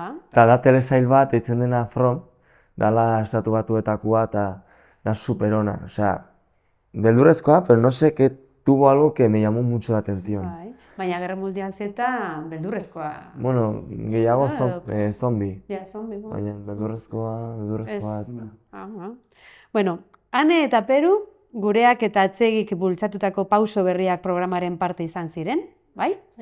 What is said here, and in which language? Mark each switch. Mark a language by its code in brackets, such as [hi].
[eu] Eta da telesail bat, eitzen dena From, dala Estatu Batuetakoa eta da superona. [es] Osea, [eu] beldurrezkoa, [es] pero no sé, que tuvo algo que me llamó mucho la atención. [eu] Bai. Baina Gerra Mundial Z beldurrezkoa. Bueno, gehiago zombi, Ja, zombi. baina beldurrezkoa ez da. Bueno, Ane eta Peru, gureak eta atzegik bultzatutako pauso berriak programaren parte izan ziren, bai?